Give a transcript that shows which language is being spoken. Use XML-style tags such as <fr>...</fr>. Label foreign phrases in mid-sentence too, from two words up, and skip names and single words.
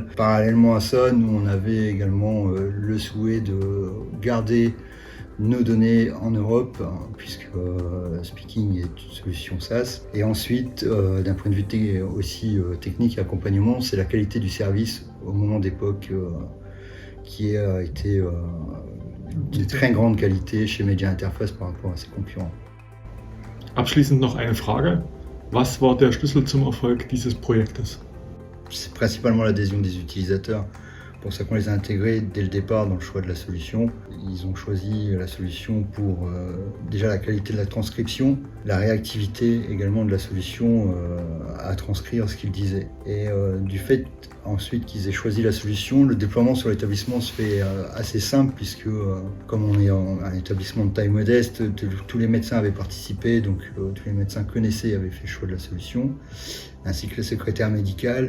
<fr>Parallèlement à ça, nous on avait également le souhait de garder nos données en Europe, puisque Speaking est une solution SaaS. Et ensuite, d'un point de vue aussi technique et accompagnement, c'est la qualité du service au moment d'époque qui a été de très grande qualité chez Media Interface par rapport à ses concurrents.</fr> <de>Abschließend noch eine Frage. Was war der Schlüssel zum Erfolg dieses Projektes?</de> <fr>C'est principalement l'adhésion des utilisateurs. C'est pour ça qu'on les a intégrés dès le départ dans le choix de la solution. Ils ont choisi la solution pour déjà la qualité de la transcription, la réactivité également de la solution à transcrire ce qu'ils disaient. Et du fait ensuite qu'ils aient choisi la solution, le déploiement sur l'établissement se fait assez simple puisque comme on est un établissement de taille modeste, tous les médecins avaient participé, donc tous les médecins connaissaient et avaient fait le choix de la solution, ainsi que le secrétaire médical.</fr>